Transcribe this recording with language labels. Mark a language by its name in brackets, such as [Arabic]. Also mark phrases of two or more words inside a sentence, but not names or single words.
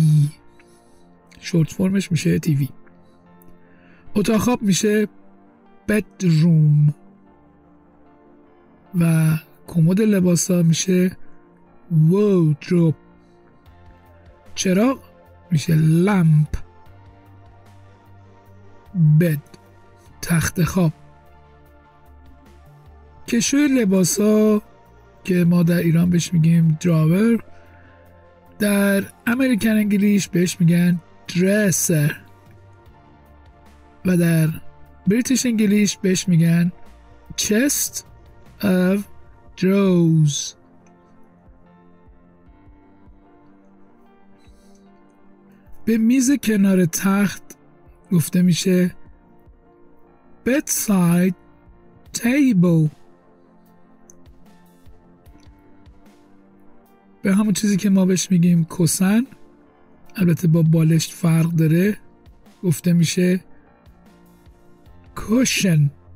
[Persian] شورت فرمش میشه تیوی. اتاق خواب میشه bedroom و کمد لباسا میشه wardrobe. چراغ میشه lamp. bed تخت خواب. کشوی لباسا که ما در ایران بهش میگیم دراور، در [English] American English [Persian] بهش میگن dresser و در [English] British English [Persian] بهش میگن [English] chest of drawers. [Persian] به میز کنار تخت گفته میشه [English] bedside table. [Persian] به همون چیزی که ما بهش میگیم کوسن، البته با بالشت فرق داره، گفته میشه cushion.